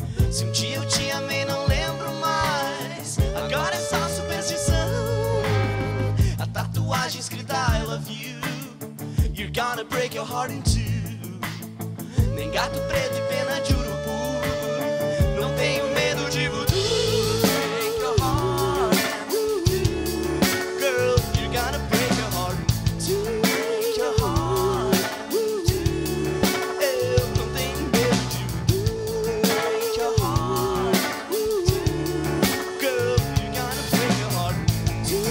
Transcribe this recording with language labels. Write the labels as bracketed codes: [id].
[pt] Se um dia eu te amei, não lembro mais. Agora é só superstição. A tatuagem escrita [en] I love you, you're gonna break your heart in two. [pt] Nem gato preto e pena de urubu. Não tenho medo de voodoo. [en] Break your heart, girl, you're gonna break your heart in two. Break your heart, [pt] eu não tenho medo de voodoo. [en] Break your heart, girl, you're gonna break your heart in two.